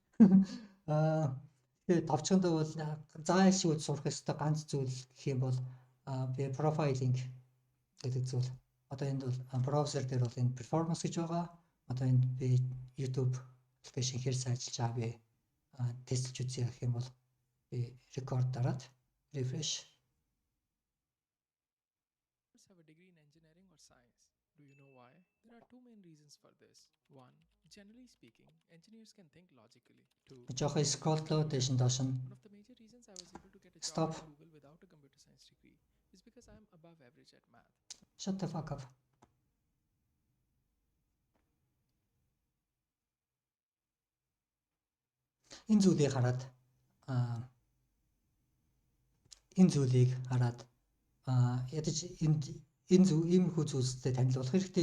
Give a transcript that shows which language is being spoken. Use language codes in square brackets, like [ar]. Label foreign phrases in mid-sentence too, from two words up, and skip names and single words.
[mn] Тэгээд товчхондоо бол заашгүй сурах ёстой ганц зүйл гэх юм бол би profiling гэдэг зүйл. Одоо энд бол браузер дээр бол энэ performance гэж байгаа. Одоо энд би YouTube application хэрс ажиллаж байгаа би тестэлж үзье гэх юм бол би record дараад refresh. [en] Have a degree in engineering or science. Do you know why? There are two main reasons for this. One, generally speaking, engineers can think logically. Two, [mn] Жоохоо scroll доо дэш нь доош нь. [en] one of the major reasons I was able to get a Stop. job at Google without a computer science degree is because I am above average at math. Shut the fuck up. [mn] Энэ зүйлийг хараад ядаж энэ зүйл иймэрхүү зүйлстэй танилцуулах хэрэгтэй.